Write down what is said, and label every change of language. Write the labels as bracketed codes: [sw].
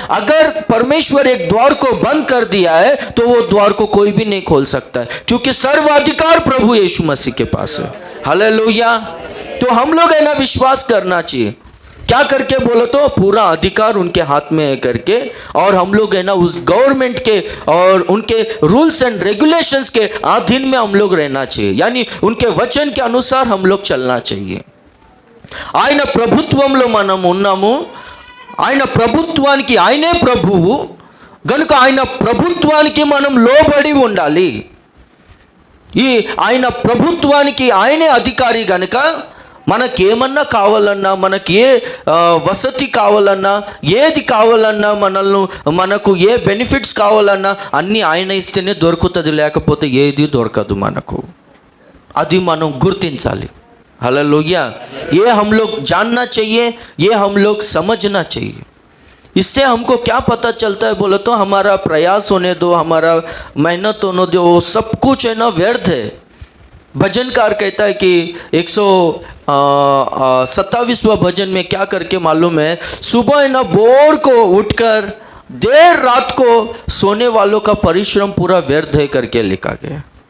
[hi] अगर परमेश्वर एक द्वार को बंद कर दिया है तो वो द्वार को कोई भी नहीं खोल सकता है, क्योंकि सर्वाधिकार प्रभु यीशु मसीह के पास है। हालेलुया। तो हम लोग है ना विश्वास करना चाहिए। क्या करके बोलो तो पूरा अधिकार उनके हाथ में है करके, और हम लोग है ना उस गवर्नमेंट के और उनके [en] rules and regulations [hi] के अधीन में हम लोग रहना चाहिए, यानी उनके वचन के अनुसार हम लोग चलना चाहिए। [te] ఆయన ప్రభుత్వంలో మనం ఉన్నాము, ఆయన ప్రభుత్వానికి ఆయనే ప్రభువు గనుక ఆయన ప్రభుత్వానికి మనం లోబడి ఉండాలి। ఈ ఆయన ప్రభుత్వానికి ఆయనే అధికారి గనుక మనకేమన్నా కావాలన్నా, మనకి ఏ వసతి కావాలన్నా, ఏది కావాలన్నా, మనకు ఏ బెనిఫిట్స్ కావాలన్నా అన్నీ ఆయన ఇస్తేనే దొరుకుతుంది, లేకపోతే ఏది దొరకదు మనకు। అది మనం గుర్తించాలి। हालेलुया। [hi] ये हम लोग जानना चाहिए, ये हम लोग समझना चाहिए। इससे हमको क्या पता चलता है बोलो तो हमारा प्रयास होने दो, हमारा मेहनत होने दो, सब कुछ है ना व्यर्थ है। भजनकार कहता है कि 127वां भजन में क्या करके मालूम है, सुबह है ना भोर को उठकर देर रात को सोने वालों का परिश्रम पूरा व्यर्थ है करके लिखा गया।